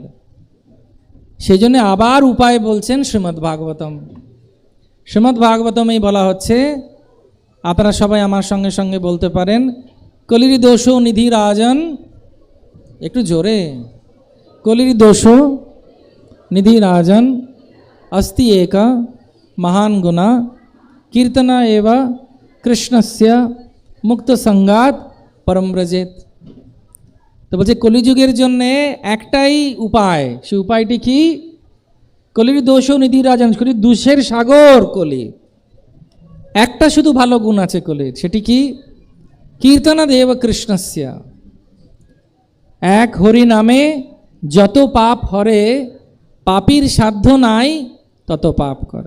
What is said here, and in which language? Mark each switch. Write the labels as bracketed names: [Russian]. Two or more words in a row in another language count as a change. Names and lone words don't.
[Bangla] সেই জন্য আবার উপায় বলছেন শ্রীমদ্ ভাগবতম। শ্রীমদ্ ভাগবতমেই বলা হচ্ছে, আপনারা সবাই আমার সঙ্গে সঙ্গে বলতে পারেন, [Sanskrit] কলির দোষ নিধি রাজন, [Bangla] একটু জোরে, [Sanskrit] কলির দোষ নিধি রাজন अस्ति एका महान गुना कीर्तना एव कृष्णस्य मुक्त संगात परम ब्रजेत। [Bangla] তো বলছে কলিযুগের জন্যে একটাই উপায়। সে উপায়টি কি? [Sanskrit] কলির দোষ নিধি রাজন, [Bangla] কলির দোষের সাগর কলি। একটা শুধু ভালো গুণ আছে কলির, সেটি কি? [Sanskrit] কীর্তনা দেব কৃষ্ণস্য, [Bangla] এক হরি নামে যত পাপ হরে, পাপীর সাধ্য নাই তত পাপ করে।